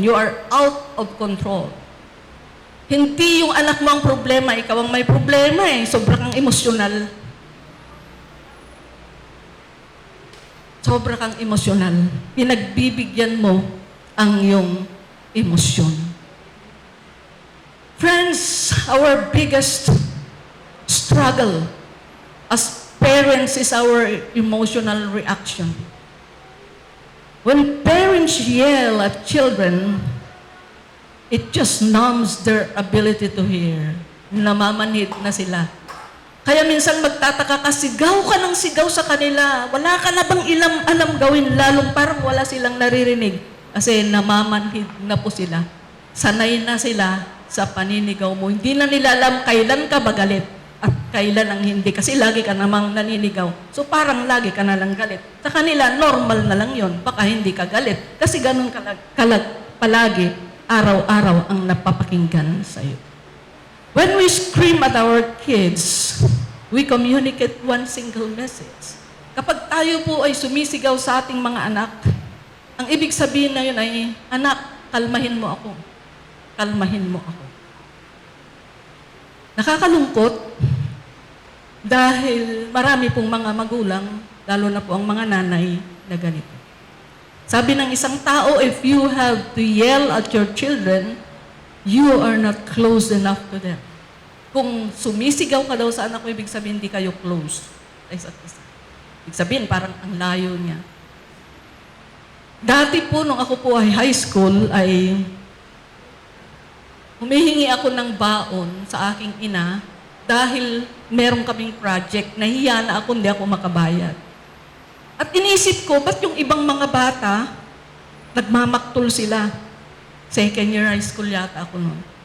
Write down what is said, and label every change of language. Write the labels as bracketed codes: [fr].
[en] You are out of control. [tl] Hindi yung anak mo ang problema, ikaw ang may problema eh. Sobrang kang emosyonal. Sobra kang emosyonal. Pinagbibigyan mo ang iyong emosyon. [en] Friends, our biggest struggle as parents is our emotional reaction. When parents yell at children, it just numbs their ability to hear. [tl] Namamanhid na sila. Kaya minsan magtataka ka, sigaw ka ng sigaw sa kanila. Wala ka na bang alam gawin, lalong parang wala silang naririnig. Kasi namamanhid na po sila. Sanay na sila sa paninigaw mo. Hindi na nila alam kailan ka ba galit at kailan ang hindi. Kasi lagi ka namang naninigaw. So parang lagi ka na lang galit. Sa kanila, normal na lang yon. Baka hindi ka galit. Kasi ganun palagi, araw-araw ang napapakinggan sa'yo. [en] When we scream at our kids, we communicate one single message. [tl] Kapag tayo po ay sumisigaw sa ating mga anak, ang ibig sabihin na yun ay, anak, kalmahin mo ako. Kalmahin mo ako. Nakakalungkot dahil marami pong mga magulang, lalo na po ang mga nanay, na ganito. Sabi ng isang tao, [en] if you have to yell at your children, you are not close enough to them. [tl] Kung sumisigaw ka daw sa anak mo, ibig sabihin hindi kayo close. Ibig sabihin, parang ang layo niya. Dati po, nung ako po ay high school, ay humihingi ako ng baon sa aking ina dahil meron kaming project, nahiya na ako, hindi ako makabayad. At inisip ko, ba't yung ibang mga bata, nagmamaktol sila? Second year high school yata ako noon.